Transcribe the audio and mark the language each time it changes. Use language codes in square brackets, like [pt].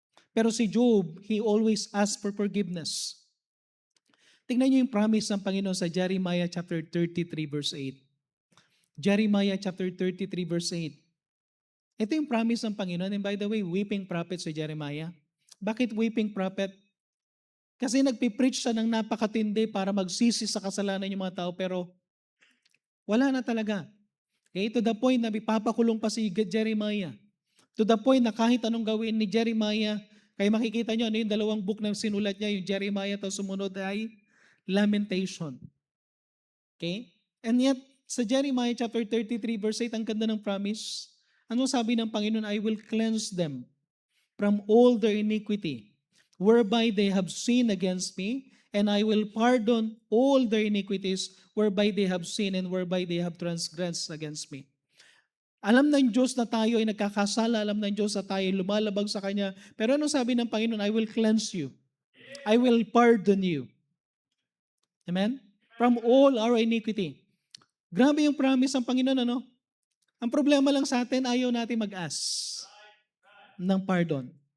[tl] Pero si Job, [en] he always asked for forgiveness. [tl] Tingnan niyo yung promise ng Panginoon sa Jeremiah chapter 33 verse 8. Jeremiah chapter 33 verse 8. Ito yung promise ng Panginoon. [en] And by the way, weeping prophet si Jeremiah. [tl] Bakit weeping prophet? Kasi nagpipreach siya ng napakatindi para magsisi sa kasalanan yung mga tao, pero wala na talaga. Okay, to the point na ipapakulong pa si Jeremiah. To the point na kahit anong gawin ni Jeremiah, kaya makikita nyo, yung dalawang book na sinulat niya, yung Jeremiah, tapos sumunod ay Lamentation. Okay? And yet, sa Jeremiah chapter 33 verse 8, ang ganda ng promise. Ano sabi ng Panginoon? [en] I will cleanse them from all their iniquity, whereby they have sinned against me, and I will pardon all their iniquities, whereby they have sinned and whereby they have transgressed against me. [tl] Alam ng Diyos na tayo ay nagkakasala, alam ng Diyos na tayo ay lumalabag sa Kanya, pero ano sabi ng Panginoon? [en] I will cleanse you. I will pardon you. Amen? From all our iniquity. [tl] Grabe yung promise ng Panginoon, ano? Ang problema lang sa atin, ayaw natin mag-ask ng pardon.